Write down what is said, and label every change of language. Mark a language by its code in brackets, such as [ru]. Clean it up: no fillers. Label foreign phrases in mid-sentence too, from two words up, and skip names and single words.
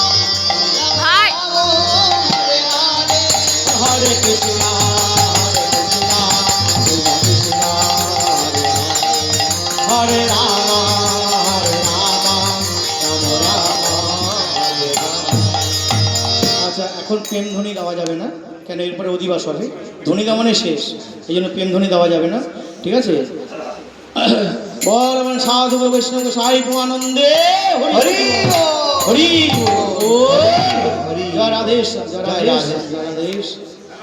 [bn] ভাই [sa] হরে হরে Hare Krishna, Hare Krishna, Krishna Krishna, Hare Hare, Hare Rama, Hare Rama, Rama Rama, Hare Hare. [bn] আচ্ছা এখন প্রেম ধ্বনি গাওয়া যাবে না কেন এরপরে অধিবাস হবে ধ্বনি গাওয়া মানে শেষ এই জন্য প্রেম ধ্বনি দেওয়া যাবে না ঠিক আছে বল আমার সাধু বৈষ্ণব সাহিব আনন্দে হরি হরি ও হরি জয় রাধেশ জয় রাধেশ জয় রাধেশ